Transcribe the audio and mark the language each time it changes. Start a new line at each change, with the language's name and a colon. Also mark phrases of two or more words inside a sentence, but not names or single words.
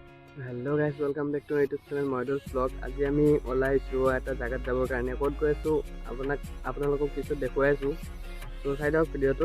English: Hello guys, welcome back to YouTube channel Models Blog.
Assamese: आज আমি ওলাইছো এটা জায়গাত যাবৰ কাৰণে। ক'ত গৈ আছো আপোনালোকক পিছত দেখুৱাই আছো। তো চাই থাকক ভিডিঅ'টো।